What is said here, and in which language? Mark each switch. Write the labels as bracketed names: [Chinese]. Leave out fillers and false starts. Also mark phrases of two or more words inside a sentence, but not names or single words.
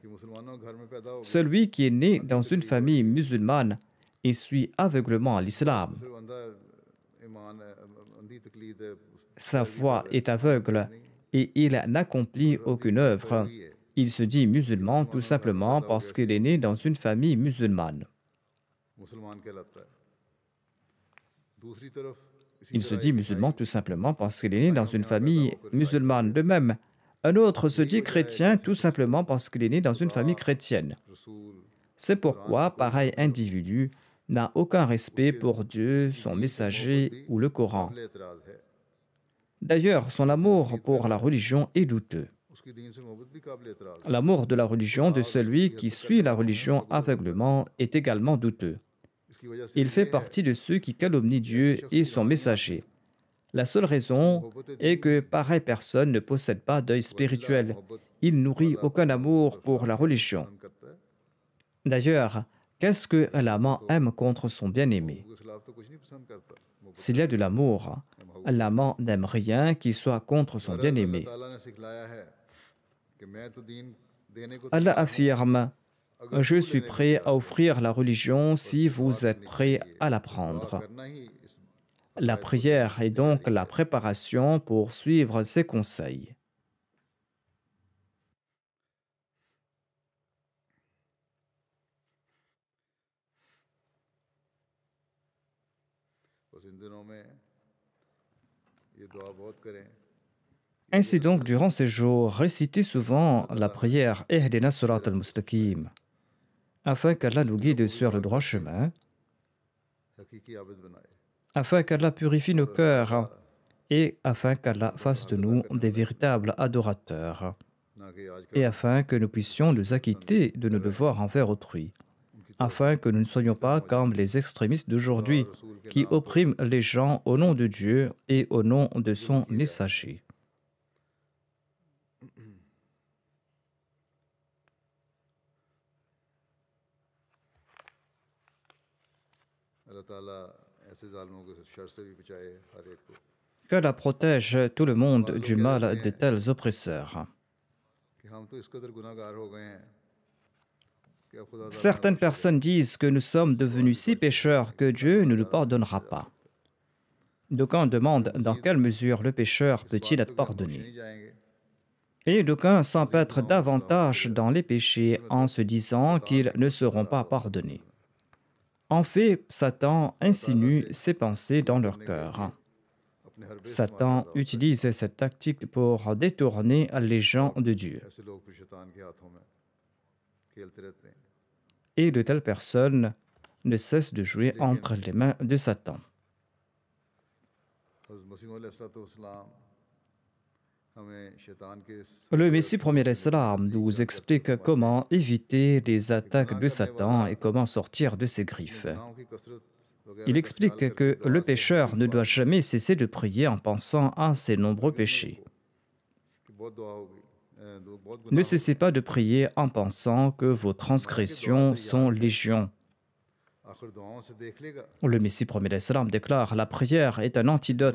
[French] Celui qui est né dans une famille musulmane et suit aveuglement l'islam. sa foi est aveugle et il n'accomplit aucune œuvre. Il se dit musulman tout simplement parce qu'il est né dans une famille musulmane. [Urdu] مسلمان کہلاتا ہے۔ دوسری طرف اسی [French] Il se [Urdu] طرح [French] dit [Urdu] ایک [French] musulman [Urdu] عیسائی [French] tout simplement parce qu'il est né dans une famille musulmane. De même, un autre se dit chrétien tout simplement parce qu'il est né dans une famille chrétienne. [Urdu] رسول [French] C'est pourquoi pareil individu n'a aucun respect pour Dieu, son messager ou le Coran. [Urdu] قابل اعتراض ہے, [French] D'ailleurs, son amour pour la religion est douteux. [Urdu] اس کی دین سے محبت بھی قابل اعتراض ہے. [French] L'amour de la religion de celui qui suit la religion aveuglement est également douteux. [Urdu] اس کی وجہ سے [French] Il fait partie de ceux qui calomnient Dieu et son messager. La seule raison est que pareille personne ne possède pas d'œil spirituel. Il nourrit aucun amour pour la religion. [Urdu] پسند کرتا ہے, [French] D'ailleurs, qu'est-ce que l'amant aime contre son bien-aimé? [Urdu] اس کے خلاف تو کچھ نہیں پسند کرتا. [French] S'il y a de l'amour, l'amant n'aime rien qui soit contre son [Urdu] اللہ [French] bien-aimé. [Urdu] تعالیٰ نے سکھلایا ہے کہ میں تو دین دینے کو [French] Allah [Urdu] تیار ہوں, [French] affirme, je suis prêt à offrir la religion si vous êtes prêt à la prendre. [Urdu] کرنا ہی اس [French] La prière est donc la préparation pour suivre ses conseils. [Urdu] بس ان دنوں میں یہ دعا بہت کریں [French] Ainsi donc, durant ces jours, récitez souvent la prière [Arabic] اهدنا صراط المستقيم, [French] afin qu'Allah nous guide sur le droit chemin, [Urdu] حقیقی عابد بنائے, [French] afin qu'Allah purifie nos cœurs et afin qu'Allah fasse de nous des véritables adorateurs, [Urdu] نہ کہ آج [French] et afin que nous puissions nous acquitter de nos devoirs envers autrui, afin que nous ne soyons pas comme les extrémistes d'aujourd'hui qui oppriment les gens au nom de Dieu et au nom de son messager. [Urdu] اللہ تعالیٰ ایسے ظالموں کو شر سے بھی بچائے ہر ایک کو [French] Qu'Allah protège tout le monde du mal de tels oppresseurs. [Urdu] کہ ہم تو اس قدر گناہگار ہو گئے ہیں کہ اب خدا تعالیٰ [French] Certaines personnes disent que nous sommes devenus si pécheurs que Dieu ne nous pardonnera pas. D'aucuns demandent dans quelle mesure le pécheur peut-il être [Urdu] نہیں [French] pardonné. [Urdu] جائیں گے, [French] Et d'aucuns s'empêtrent davantage dans les péchés en se disant qu'ils ne seront pas pardonnés. En fait, Satan insinue ses pensées dans leur cœur. अपने हर बेस Satan utilise cette tactique pour détourner les gens de Dieu. [Urdu] ایسے لوگ پھر شیطان کے ہاتھوں میں کھیلتے رہتے ہیں. [French] Et de telles personnes ne cessent de jouer entre les mains de Satan. [Urdu] حضرت مسیح علیہ السلام ہمیں شیطان کے اس [French] Le Messie premier l'Islam nous explique comment éviter les attaques de Satan et comment sortir de ses griffes. [Urdu] گناہوں کی کثرت وغیرہ [French] Il [Urdu] کا [French] explique [Urdu] خیال [French] que [Urdu] کر کے [French] le [Urdu] دعا سے [French] pécheur ne doit jamais cesser de prier en pensant à ses nombreux péchés. [Urdu] کہ بہت دعا ہوگی، بہت [French] Ne [Urdu] گناہ [French] cessez pas de prier en pensant que vos transgressions sont légion. [Urdu] آخر دعاؤں سے دیکھ لے گا [French] Le Messie premier l'Islam déclare la prière est un antidote.